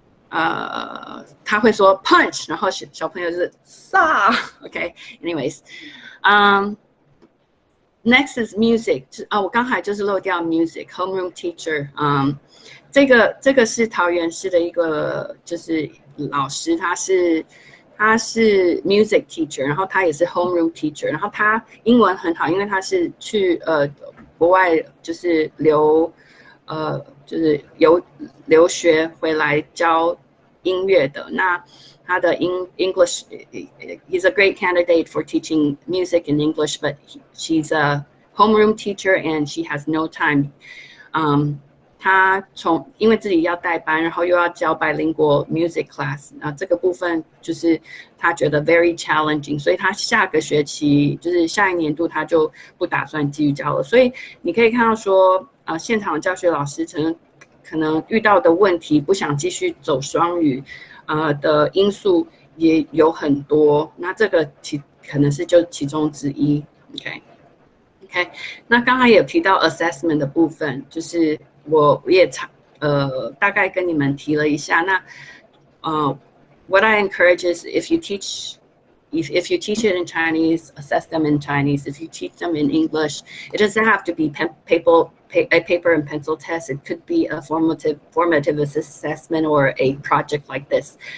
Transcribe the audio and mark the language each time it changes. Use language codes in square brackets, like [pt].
[zh] 他会说 punch， 然后小朋友就是撒 ，OK。 [en] Anyways， next is music， [zh] 我刚才就是漏掉 music，homeroom teacher， 这个是桃园市的一个就是老师，他是 music teacher， 然后他也是 [en] homeroom teacher， [zh] 然后他英文很好，因为他是去国外就是留学回来教音乐的。 [en] 那他的English he's a great candidate for teaching music in English, but she's a homeroom teacher and she has no time. [zh] 他因为自己要带班，然后又要教 [en] bilingual music class， [zh] 这个部分就是他觉得 [en] very challenging， [zh] 所以他下个学期就是下一年度他就不打算继续教了。所以你可以看到说，现场教学老师可能遇到的问题，不想继续走双语，的因素也有很多。那这个可能是就其中之一。OK， 那刚才也有提到 assessment 的部分，就是我也大概跟你们提了一下。 [en] 那what I encourage is if you teach it in Chinese, assess them in Chinese. If you teach them in English, it doesn't have to be a paper and pencil test. It could be a formative assessment or a project like this.